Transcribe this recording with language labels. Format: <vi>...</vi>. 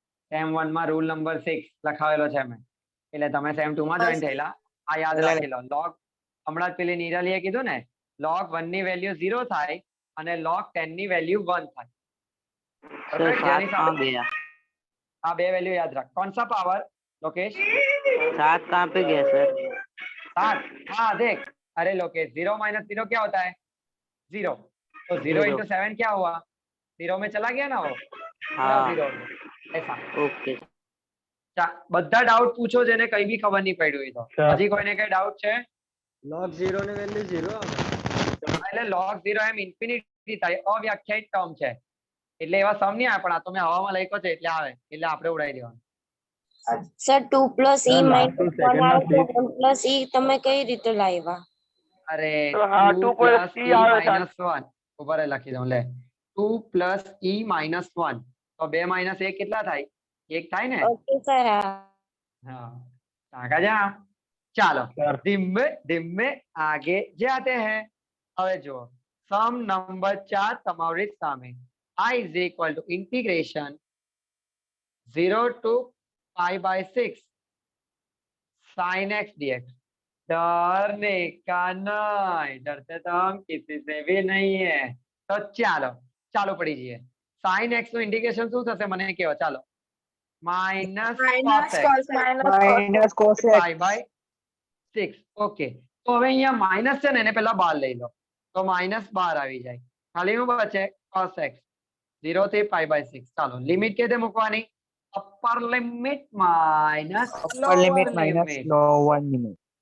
<gu>Same 1 માં rule number 6 લખાવેલો છે મેં, એટલે તમે સેમ 2 માં જોઈન થયેલા આ યાદ રાખી લો. log હમણાં જ પેલી નિરાલીએ કીધું ને, log 1 ની વેલ્યુ 0 થાય અને log 10 ની વેલ્યુ 1 થાય. આ બે વેલ્યू</gu> <hi>याद रख. कौन सा पावर लोकेश? 7 कहाँ पे गया सर? 7. हाँ देख, अरे लोकेश 0 - 0 क्या होता है? 0. तो 0 0. × 7 क्या हुआ? 0 में चला गया ना वो. हाँ 0 ऐसा. ओके.</hi> <gu>બધા ડાઉટ પૂછો જેને કઈ બી ખબર નહીં પડી હોય તો. હજી કોઈને કઈ ડાઉટ છે? log 0 ની વેલ્યુ 0 આવે. એટલે log 0 એમ ઇન્ફિનિટી થાય, અવ્યાખ્યાયિત ટર્મ છે એટલે એવા સમ નહીં આવે, પણ આ તો મેં હવામાં લખ્યો છે એટલે આવે, એટલે આપણે ઉડાવી દેવાનું. Sir 2 plus e minus 1 આવે તો 1 plus e તમે કઈ રીતે લાવ્યા? અરે હા,</gu> <en>2 2 plus plus e</en> <gu>e આવે minus 1 ઉપર લખી દઉં લે. 2 plus e minus 1 તો 2 minus 1 કેટલા થાય? 1 થાય ને?</gu> <en>Okay sir.</en> <hi>हाँ आगे जा. चलो धीमे धीमे आगे जाते हैं.</hi> <gu>હવે જો સમ નંબર 4 તમારી સામે.</gu> <en>I is equal to integration 0 to pi/6 sin x dx.</en> <hi>डरने का नहीं, डरते तो हम किसी से भी नहीं है.</hi> <gu>तो ચાલો ચાલો પડી જઈએ. sin x નું ઇન્ટિગ્રેશન શું થશે મને કહો. ચાલો minus cos x</gu> <en>minus cos x pi/6.</en> <gu>Okay, તો હવે અહીંયા માઇનસ છે ને એને પહેલા બહાર લઈ લો તો માઇનસ બહાર આવી જાય. ખાલી શું બચે? cos x 0 થી pi/6. ચાલો લિમિટ કેતે મૂકવાની? Upper limit minus</gu> <en>upper limit minus lower limit.</en>